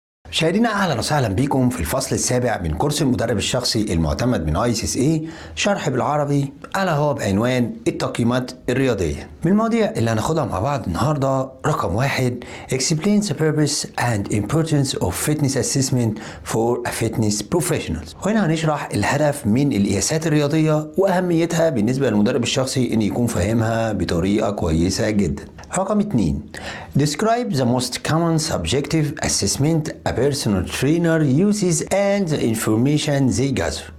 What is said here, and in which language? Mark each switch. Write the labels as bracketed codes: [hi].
[ar] مشاهدينا اهلا وسهلا بكم في الفصل السابع من كورس المدرب الشخصي المعتمد من ICSA شرح بالعربي، الا هو بعنوان التقييمات الرياضيه. من المواضيع اللي هناخدها مع بعض النهارده رقم 1 [en] Explain the purpose and importance of fitness assessment for a fitness professional. [ar] وهنا هنشرح الهدف من القياسات الرياضيه واهميتها بالنسبه للمدرب الشخصي ان يكون فاهمها بطريقه كويسه جدا. رقم 2 [en] Describe the most common subjective assessment a personal trainer uses and the information they gather.